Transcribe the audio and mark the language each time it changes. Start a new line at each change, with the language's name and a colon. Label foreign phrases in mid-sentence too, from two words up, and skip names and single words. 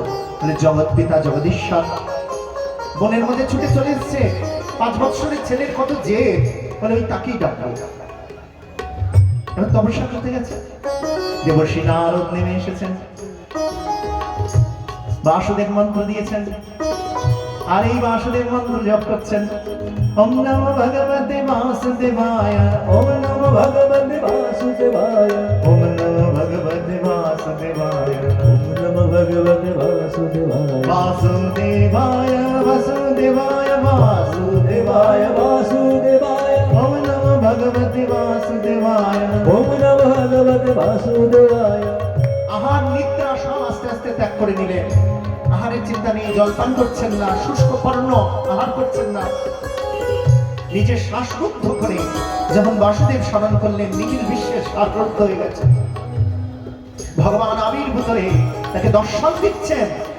Bangla: বলে জগৎ পিতা জগদীশ্বর বনের মধ্যে ছুটে চলে এসছে, 5 বৎসরের ছেলের কত জেদ, বলে ওই তাকেই ডাকবো। এবার তপস্যা করতে গেছে, দেবর্ষি নারদ নেমে এসেছেন, বাসুদেব মন্ত্র দিয়েছেন, আর এই বাসুদেব মন্ত্র জপ করছেন।
Sanskrit: ওম নমো ভগবতে বাসুদেবায়, ওম নমো ভগবতে বাসুদেবায়, ওম নমো ভগবতে বাসুদেবায়, ওম নমো ভগবতে বাসুদেবায় বাসুদেবায় বাসুদেবায় বাসুদেবায় বাসুদেবায় ওম নমো ভগবতে বাসুদেবায়, ওম নমো ভগবতে বাসুদেবায়।
Bangla: আহার নিদ্রা সব আস্তে আস্তে ত্যাগ করে নিলেন। আহারের চিন্তা নেই, জলপান করছেন না, শুষ্ক পর্ণ আহার করছেন না। নিজের শ্বাসরুদ্ধ করে যখন বাসুদেব স্মরণ করলেন, নিখিল বিশ্বের শ্বাসরুদ্ধ হয়ে গেছে। ভগবান আবির্ভূত হয়ে তাকে দর্শন দিচ্ছেন।